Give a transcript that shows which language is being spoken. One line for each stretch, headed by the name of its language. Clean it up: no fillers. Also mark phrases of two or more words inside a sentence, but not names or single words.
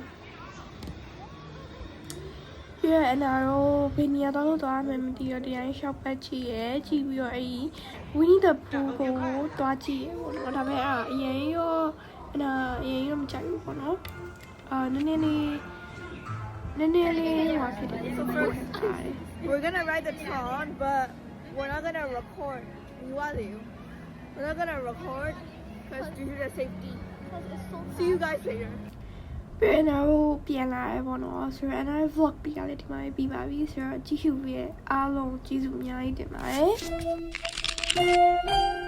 Burmese: ပြည့်အနာရောဘယ်နေရာတော့သွားမှမသိတော့တရားရှောက်ပတ်ကြည့်ရကြည့်ပြီးတော့အဲ့ဒီ Winnie the Pooh ကိုသွားကြည့်ရပေါ့နော်ဒါပေမဲ့အရင်ရောအနာအရင်ရောမကြိုက်ဘူးပေါ့နော်နည်းနည်းလေးဟောဖြစ်တယ်
English: We're gonna ride the Tron, but we're not gonna record. We're not gonna record because due to the safety. See you guys later.
Burmese: ပြန်တော့ပြန်လာရပေါ့နော်ဆိုတော့အနာ vlog ပြရလေဒီမှာပြီးပါပြီဆိုတော့ကြည့်ရှုပြီးအားလုံးကျေးဇူးအများကြီးတင်ပါတယ်